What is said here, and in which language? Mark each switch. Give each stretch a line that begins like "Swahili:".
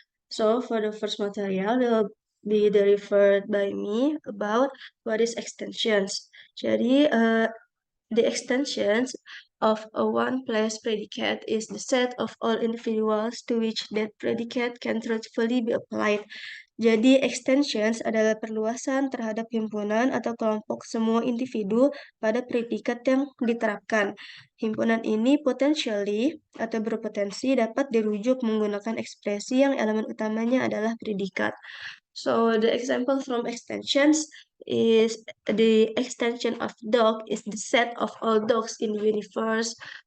English: So for the first material will be referred by me about what is extensions. Jadi the extensions of a one-place predicate is the set of all individuals to which that predicate can truthfully be applied.
Indonesian: Jadi extensions adalah perluasan terhadap himpunan atau kelompok semua individu pada predikat yang diterapkan. Himpunan ini potentially atau berpotensi dapat dirujuk menggunakan ekspresi yang elemen utamanya adalah predikat.
English: So the example from extensions is the extension of dog is the set of all dogs in the universe.